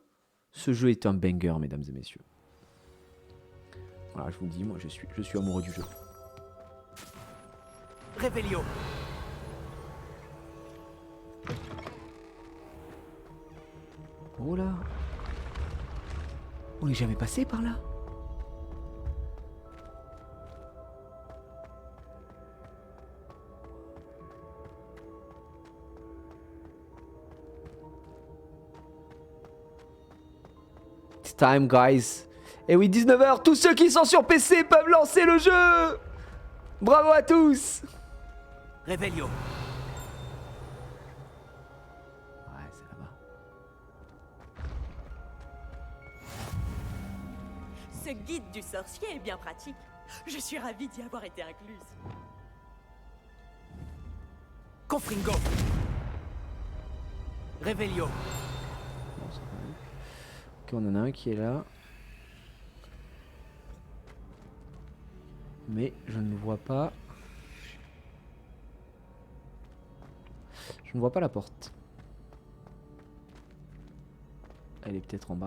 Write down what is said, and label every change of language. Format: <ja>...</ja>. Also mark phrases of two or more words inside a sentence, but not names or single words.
<fr>Ce jeu est un banger, mesdames et messieurs. Voilà, je vous le dis, moi je suis amoureux du jeu. Revelio. Oh là. On n'est jamais passé par là.</fr> <en>It's time, guys.</en> <fr>Et oui, 19h, tous ceux qui sont sur PC peuvent lancer le jeu. Bravo à tous. Revelio. Ouais, c'est là-bas. Ce guide du sorcier est bien pratique. Je suis ravie d'y avoir été incluse. Confringo. Revelio. Ok, on en a un qui est là. Mais je ne vois pas. Je ne vois pas la porte. Elle est peut-être en bas.</fr>